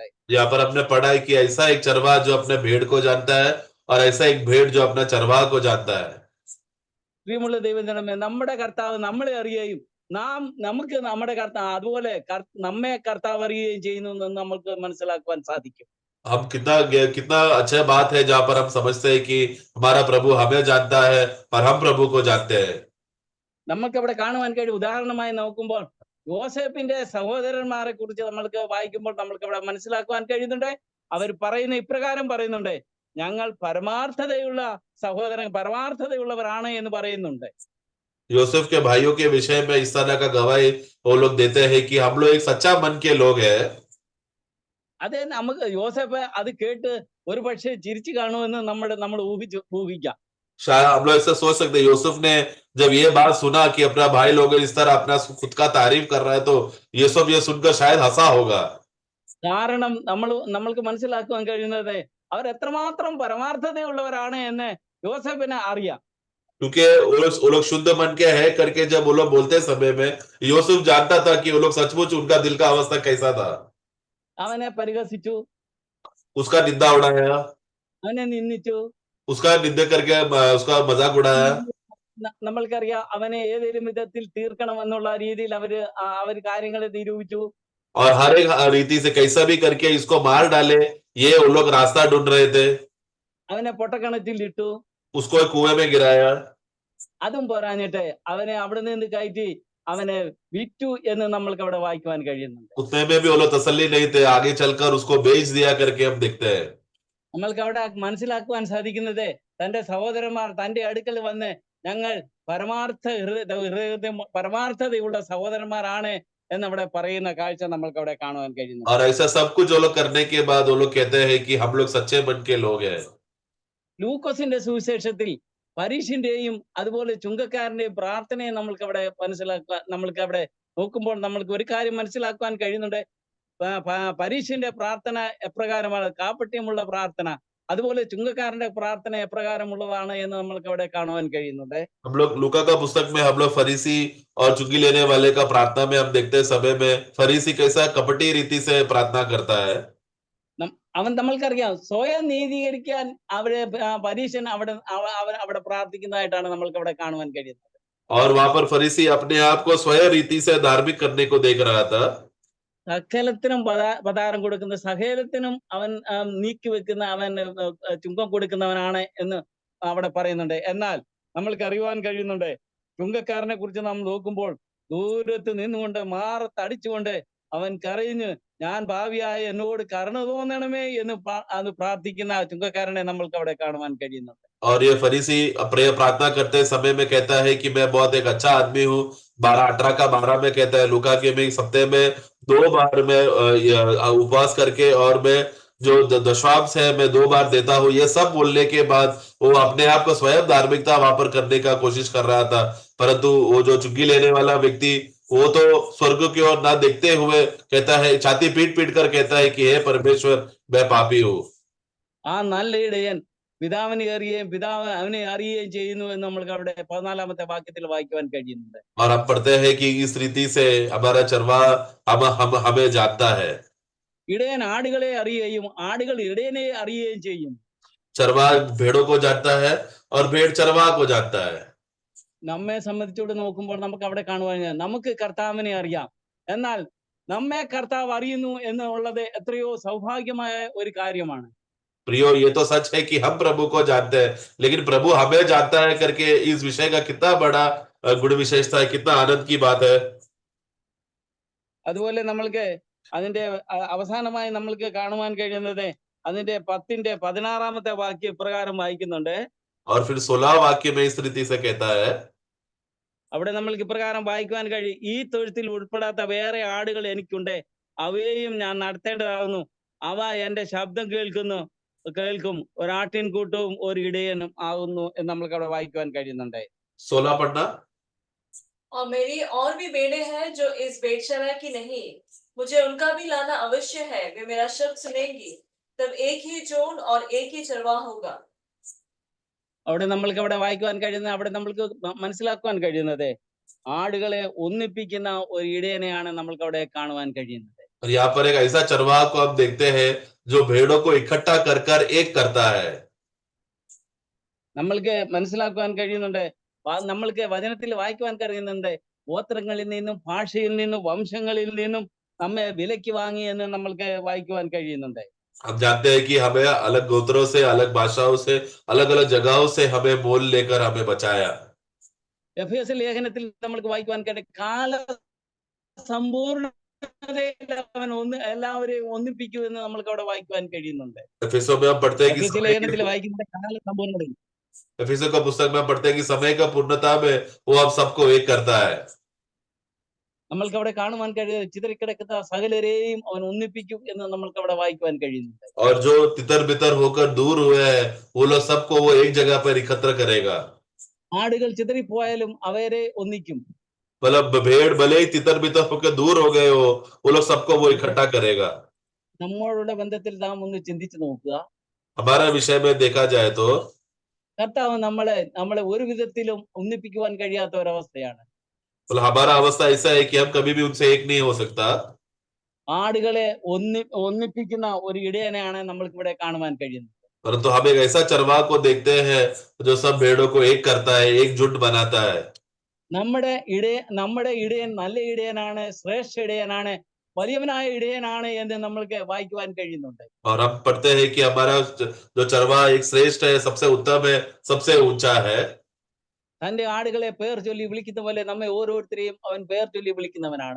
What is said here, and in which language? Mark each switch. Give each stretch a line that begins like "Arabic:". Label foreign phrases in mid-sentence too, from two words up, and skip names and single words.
Hindi: यहाँ पर हमने पढ़ा है कि ऐसा एक चरवाहा जो अपने भेड़ को जानता है और ऐसा एक भेड़ जो अपना चरवाहा को जानता है।
Malayalam: പ്രിയമുള്ള ദൈവജനമേ, നമ്മുടെ കർത്താവ് നമ്മളെ അറിയുകയും നമുക്ക് നമ്മുടെ കർത്താവ് അതുപോലെ നമ്മെ കർത്താവ് അറിയുകയും ചെയ്യുന്നു എന്ന് നമ്മൾക്ക് മനസ്സിലാക്കുവാൻ സാധിക്കും.
Hindi: हम कितना अच्छा बात है जहां पर हम समझते हैं कि हमारा प्रभु हमें जानता है और हम प्रभु को जानते हैं।
Malayalam: നമുക്ക് അവിടെ കാണുവാൻ കഴിയും. ഉദാഹരണമായി നോക്കുമ്പോൾ യോസേപ്പിന്റെ സഹോദരന്മാരെ കുറിച്ച് നമ്മൾക്ക് വായിക്കുമ്പോൾ നമ്മൾക്ക് അവിടെ മനസ്സിലാക്കുവാൻ കഴിയുന്നുണ്ട്. അവർ ഇപ്രകാരം പറയുന്നുണ്ട്, ഞങ്ങൾ പരമാർത്ഥതയുള്ളവരാണ് എന്ന് പറയുന്നുണ്ട്.
Hindi: यूसुफ के भाइयों के विषय में इस तरह का गवाही वो लोग देते हैं कि हम लोग एक सच्चा मन के लोग हैं।
Malayalam: അത് നമുക്ക് യോസേഫ് അത് കേട്ട് ഒരു പക്ഷേ ചിരിച്ചു കാണുമെന്ന് നമ്മൾ ഊഹിക്കാം.
Hindi: शायद हम लोग ऐसा सोच सकते हैं यूसुफ ने जब ये बात सुना कि अपना भाई लोग इस तरह अपना खुद का तारीफ कर रहा है तो यूसुफ ये सुनकर शायद हंसा होगा।
Malayalam: കാരണം നമ്മൾക്ക് മനസ്സിലാക്കുവാൻ കഴിയുന്നത് അവർ എത്രമാത്രം പരമാർത്ഥതയുള്ളവരാണ് എന്ന് യോസേഫിന് അറിയാം.
Hindi: क्योंकि वो लोग शुद्ध मन के है करके जब वो लोग बोलते समय में यूसुफ जानता था कि वो लोग सचमुच उनका दिल का अवस्था कैसा था।
Malayalam: അവനെ പരിഹസിച്ചു,
Hindi: उसका निंदा उड़ाया,
Malayalam: അവനെ നിന്ദിച്ചു.
Hindi: उसका निंदा करके उसका मजाक उड़ाया।
Malayalam: നമ്മൾക്കറിയാം അവനെ ഏതെങ്കിലും വിധത്തിൽ തീർക്കണം എന്നുള്ള രീതിയിൽ അവര് കാര്യങ്ങളെ നിരൂപിച്ചു.
Hindi: और हर एक रीति से कैसा भी करके इसको मार डाले ये वो लोग रास्ता ढूंढ रहे थे।
Malayalam: അവനെ പൊട്ടക്കിണറ്റിൽ ഇട്ടു.
Hindi: उसको एक कुएं में गिराया।
Malayalam: അതും പോരാഞ്ഞിട്ട് അവനെ അവിടെ നിന്ന് കയറ്റി അവനെ വിറ്റു എന്ന് നമ്മൾക്ക് അവിടെ വായിക്കുവാൻ കഴിയുന്നുണ്ട്.
Hindi: उतने में भी वो लोग तसल्ली नहीं थे, आगे चलकर उसको बेच दिया करके हम देखते हैं।
Malayalam: നമ്മൾക്ക് അവിടെ മനസ്സിലാക്കുവാൻ സാധിക്കുന്നത് തന്റെ സഹോദരന്മാർ തന്റെ അടുക്കൽ വന്ന് ഞങ്ങൾ പരമാർത്ഥതയുള്ള സഹോദരന്മാരാണ് എന്നവിടെ പറയുന്ന കാഴ്ച നമ്മൾക്ക് അവിടെ കാണുവാൻ കഴിയുന്നു. और ऐसा सब कुछ वो लोग करने के बाद वो लोग कहते हैं कि हम लोग सच्चे मन के लोग हैं। ലൂക്കോസിന്റെ സുവിശേഷത്തിൽ പരീശിന്റെയും അതുപോലെ ചുങ്കക്കാരന്റെയും പ്രാർത്ഥനയെ നമ്മൾക്ക് അവിടെ നോക്കുമ്പോൾ നമ്മൾക്ക് ഒരു കാര്യം മനസ്സിലാക്കുവാൻ കഴിയുന്നുണ്ട്. പരീശിന്റെ പ്രാർത്ഥന എപ്രകാരമാണ്, കാപട്യമുള്ള പ്രാർത്ഥന, അതുപോലെ ചുങ്കക്കാരന്റെ പ്രാർത്ഥന എപ്രകാരമുള്ളതാണ് എന്ന് നമ്മൾക്ക് അവിടെ കാണുവാൻ കഴിയുന്നുണ്ട്.
Hindi: हम लोग लूका का पुस्तक में हम लोग फरीसी और चुंगी लेने वाले का प्रार्थना में हम देखते हैं समय में फरीसी कैसा कपटी रीति से प्रार्थना करता है।
Malayalam: അവൻ നമ്മൾക്കറിയാം സ്വയം നീതീകരിക്കാൻ പരീശൻ അവിടെ പ്രാർത്ഥിക്കുന്നതായിട്ടാണ് നമ്മൾക്ക് അവിടെ കാണുവാൻ കഴിയുന്നത്.
Hindi: और वहां पर फरीसी अपने आप को स्वयं रीति से धार्मिक करने को देख रहा था।
Malayalam: സകലത്തിനും പതാരം കൊടുക്കുന്ന, സകലത്തിനും അവൻ നീക്കി വെക്കുന്ന, അവൻ ചുങ്കം കൊടുക്കുന്നവനാണ് എന്ന് അവിടെ പറയുന്നുണ്ട്. എന്നാൽ നമ്മൾക്ക് അറിയുവാൻ കഴിയുന്നുണ്ട്, ചുങ്കക്കാരനെ കുറിച്ച് നാം നോക്കുമ്പോൾ ദൂരത്ത് നിന്നുകൊണ്ട് മാറത്തടിച്ചുകൊണ്ട് അവൻ കരഞ്ഞ് ഞാൻ ഭാവിയായ എന്നോട് കരുണ തോന്നണമേ എന്ന് അത് പ്രാർത്ഥിക്കുന്ന ചുങ്കക്കാരനെ നമ്മൾക്ക് അവിടെ കാണുവാൻ കഴിയുന്നുണ്ട്.
Hindi: और ये फरीसी प्रार्थना करते समय में कहता है कि मैं बहुत एक अच्छा आदमी हूँ। 12:18 का 12 में कहता है, लूका के में सप्ताह में 2 बार मैं उपवास करके और मैं जो दशवांश है मैं 2 बार देता हूँ। ये सब बोलने के बाद वो अपने आप को स्वयं धार्मिकता वहां पर करने का कोशिश कर रहा था, परंतु वो जो चुंगी लेने वाला व्यक्ति वो तो स्वर्ग की ओर ना देखते हुए कहता है, छाती पीट पीट कर कहता है कि हे परमेश्वर मैं पापी हूँ।
Malayalam: ആ നല്ല ഇടയൻ പിതാവിനെ അറിയുകയും പിതാവ് അവനെ അറിയുകയും ചെയ്യുന്നു എന്ന് നമ്മൾക്ക് അവിടെ 14-ാമത്തെ വാക്യത്തിൽ വായിക്കുവാൻ കഴിയുന്നുണ്ട്.
Hindi: और हम पढ़ते हैं कि इस रीति से हमारा चरवा हमें जानता है।
Malayalam: ഇടയൻ ആടുകളെ അറിയുകയും ആടുകൾ ഇടയനെ അറിയുകയും ചെയ്യും.
Hindi: चरवा भेड़ों को जानता है और भेड़ चरवा को जानता है।
Malayalam: നമ്മെ സംബന്ധിച്ചോട് നോക്കുമ്പോൾ നമുക്ക് അവിടെ കാണുവാൻ നമുക്ക് കർത്താവിനെ അറിയാം. എന്നാൽ നമ്മെ കർത്താവ് അറിയുന്നു എന്നുള്ളത് എത്രയോ സൗഭാഗ്യമായ ഒരു കാര്യമാണ്.
Hindi: प्रियो, ये तो सच है कि हम प्रभु को जानते हैं, लेकिन प्रभु हमें जानता है करके इस विषय का कितना बड़ा गुण विशेषता है, कितना आनंद की बात है।
Malayalam: അതുപോലെ നമ്മൾക്ക് അതിന്റെ അവസാനമായി നമ്മൾക്ക് കാണുവാൻ കഴിയുന്നത് അതിന്റെ 10-ന്റെ 16-ാമത്തെ വാക്യം പ്രകാരം വായിക്കുന്നുണ്ട്.
Hindi: और फिर 16 वाक्य में इस रीति से कहता है,
Malayalam: അവിടെ നമ്മൾക്ക് ഇപ്രകാരം വായിക്കുവാൻ കഴിയും, ഈ തൊഴുത്തിൽ ഉൾപ്പെടാത്ത വേറെ ആടുകൾ എനിക്കുണ്ട്, അവയെയും ഞാൻ നടത്തേണ്ടതാകുന്നു, അവ എന്റെ ശബ്ദം കേൾക്കും, ഒരാട്ടിൻകൂട്ടവും ഒരു ഇടയനും ആകുന്നു എന്ന് നമ്മൾക്ക് അവിടെ വായിക്കുവാൻ കഴിയുന്നുണ്ട്.
Hindi: 16 पढ़ना। और मेरी और भी बेड़े हैं जो इस भेड़शाला की नहीं, मुझे उनका भी लाना अवश्य है, वे मेरा शब्द सुनेंगी, तब एक ही जोड़ और एक ही चरवाह होगा।
Malayalam: അവിടെ നമ്മൾക്ക് അവിടെ വായിക്കുവാൻ കഴിയുന്നത്, അവിടെ നമ്മൾക്ക് മനസ്സിലാക്കുവാൻ കഴിയുന്നത് ആടുകളെ ഒന്നിപ്പിക്കുന്ന ഒരു ഇടയനെയാണ് നമ്മൾക്ക് അവിടെ കാണുവാൻ കഴിയുന്നത്.
Hindi: और यहाँ पर एक ऐसा चरवाह को हम देखते हैं जो भेड़ों को इकट्ठा कर कर एक करता है।
Malayalam: നമ്മൾക്ക് മനസ്സിലാക്കുവാൻ കഴിയുന്നുണ്ട്, നമ്മൾക്ക് വചനത്തിൽ വായിക്കുവാൻ കഴിയുന്നുണ്ട്, ഗോത്രങ്ങളിൽ നിന്നും ഭാഷയിൽ നിന്നും വംശങ്ങളിൽ നിന്നും നമ്മെ വിലയ്ക്ക് വാങ്ങി എന്ന് നമ്മൾക്ക് വായിക്കുവാൻ കഴിയുന്നുണ്ട്.
Hindi: हम जानते हैं कि हमें अलग गोत्रों से, अलग भाषाओं से, अलग अलग जगहों से हमें मोल लेकर हमें बचाया।
Malayalam: എഫേസ്യ ലേഖനത്തിൽ നമ്മൾക്ക് വായിക്കുവാൻ കഴിയും, കാല സമ്പൂർണ്ണതയിൽ അവൻ എല്ലാവരെയും ഒന്നിപ്പിക്കൂ എന്ന് നമ്മൾക്ക് അവിടെ വായിക്കുവാൻ കഴിയുന്നുണ്ട്.
Hindi: एफेसों में हम पढ़ते हैं कि
Malayalam: എഫേസ്യ ലേഖനത്തിൽ വായിക്കുന്നത് കാല സമ്പൂർണ്ണതയിൽ,
Hindi: एफेसों का पुस्तक में पढ़ते हैं कि समय का पूर्णता में वो हम सबको एक करता है।
Malayalam: നമ്മൾക്ക് അവിടെ കാണുവാൻ കഴിയുന്നത് ചിതറിക്കിടക്കുന്ന സകലരെയും അവൻ ഒന്നിപ്പിക്കും എന്ന് നമ്മൾക്ക് അവിടെ വായിക്കുവാൻ കഴിയുന്നുണ്ട്.
Hindi: और जो तितर बितर होकर दूर हुए हैं वो लोग सबको वो एक जगह पर एकत्र करेगा।
Malayalam: ആടുകൾ ചിതറിപ്പോയാലും അവരെ ഒന്നിക്കും.
Hindi: मतलब भेड़ भले ही तितर बितर होकर दूर हो गए हो वो लोग सबको वो इकट्ठा करेगा।
Malayalam: നമ്മളുടെ ബന്ധത്തിൽ നാം ഒന്ന് ചിന്തിച്ചു നോക്കുക.
Hindi: हमारा विषय में देखा जाए तो
Malayalam: കർത്താവ് നമ്മളെ ഒരു വിധത്തിലും ഒന്നിപ്പിക്കുവാൻ കഴിയാത്ത ഒരവസ്ഥയാണ്.
Hindi: मतलब हमारा अवस्था ऐसा है कि हम कभी भी उनसे एक नहीं हो सकता।
Malayalam: ആടുകളെ ഒന്നിപ്പിക്കുന്ന ഒരു ഇടയനെയാണ് നമ്മൾക്ക് ഇവിടെ കാണുവാൻ കഴിയുന്നത്.
Hindi: परंतु हम एक ऐसा चरवाह को देखते हैं जो सब भेड़ों को एक करता है, एक झुंड बनाता है।
Malayalam: നമ്മുടെ ഇടയൻ നല്ല ഇടയനാണ്, ശ്രേഷ്ഠ ഇടയനാണ്, വലിയവനായ ഇടയനാണ് എന്ന് നമ്മൾക്ക് വായിക്കുവാൻ കഴിയുന്നുണ്ട്.
Hindi: और हम पढ़ते हैं कि हमारा जो चरवाह एक श्रेष्ठ है, सबसे उत्तम है, सबसे ऊंचा है।
Malayalam: തന്റെ ആടുകളെ പേർ ചൊല്ലി വിളിക്കുന്ന പോലെ നമ്മെ ഓരോരുത്തരെയും അവൻ പേർ ചൊല്ലി വിളിക്കുന്നവനാണ്.